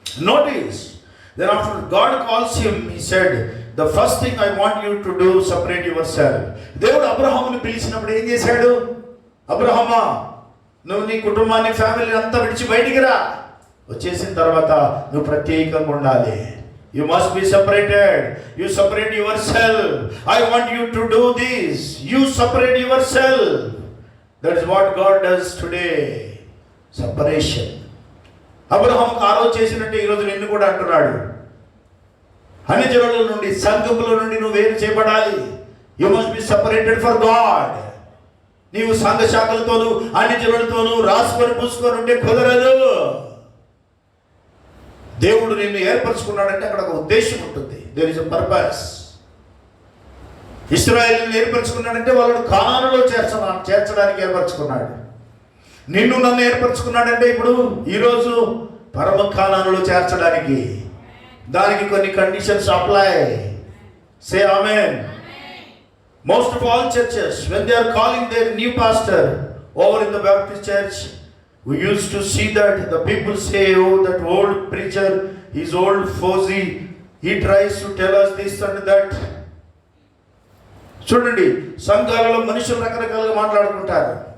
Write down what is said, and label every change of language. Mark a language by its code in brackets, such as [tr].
[en] Notice, then after God calls him, he said, the first thing I want you to do, separate yourself. [te] దేవుడు అబ్రహాముని పిలిచినప్పుడు ఏం చేశాడు? అబ్రహామా, నువ్వు నీ కుటుంబాన్ని, ఫ్యామిలీ అంతా విడిచి బయటికి రా. వచ్చేసిన తర్వాత నువ్వు ప్రత్యేకంగా ఉండాలి. [en] You must be separated. You separate yourself. I want you to do this. You separate yourself. That is what God does today. Separation. [te] అబ్రహాముకు ఆ రోజు చేసినట్టే ఈరోజు నిన్ను కూడా అంటున్నాడు. అన్ని జనుల నుండి, సంఘముల నుండి నువ్వు వేరు చేయబడాలి. [en] You must be separated for God. [te] నీవు సంఘ శాఖలతోనూ అన్ని జనులతోనూ రాసుకొని పూసుకొని ఉంటే కుదరదు. దేవుడు నిన్ను ఏర్పరచుకున్నాడంటే అక్కడ ఒక ఉద్దేశం ఉంటుంది. [en] There is a purpose. [te] ఇశ్రాయేలును ఏర్పరచుకున్నాడంటే వాళ్ళను కానానులో చేర్చడానికి ఏర్పరచుకున్నాడు. నిన్ను నన్ను ఏర్పరచుకున్నాడంటే ఇప్పుడు ఈరోజు పరమ కానానులో చేర్చడానికి. దానికి కొన్ని conditions apply. [en] Say amen. Most of all churches, when they are calling their new pastor over in the Baptist church, we used to see that the people say, oh, that old preacher, he's old fozzy, he tries to tell us this and that. [te] చూడండి, సంఘాలలో మనుషులు రకరకాలుగా మాట్లాడుకుంటారు.